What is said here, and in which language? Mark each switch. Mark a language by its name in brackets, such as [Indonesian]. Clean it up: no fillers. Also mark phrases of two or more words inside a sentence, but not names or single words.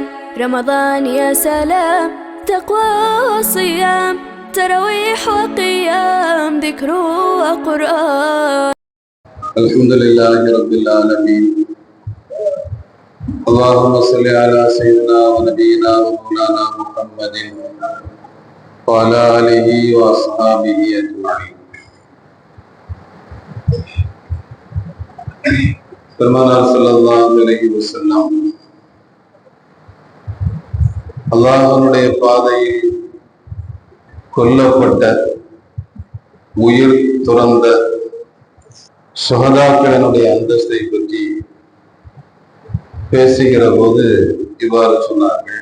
[Arabic] رمضان يا سلام، تقوى وصيام، تراويح وقيام، ذكر وقرآن. الحمد لله رب العالمين. اللهم صل على سيدنا ونبينا ومولانا محمد وعلى آله وأصحابه أجمعين. [Tamil] பெருமானார் [Arabic] صلى الله عليه وسلم [Tamil] அல்லாஹ்வுடைய பாதையில் கொல்லப்பட்ட உயிர் துறந்த ஷஹதாக்களினுடைய அந்தஸ்தை பற்றி பேசுகிற போது இவ்வாறு சொன்னார்கள்.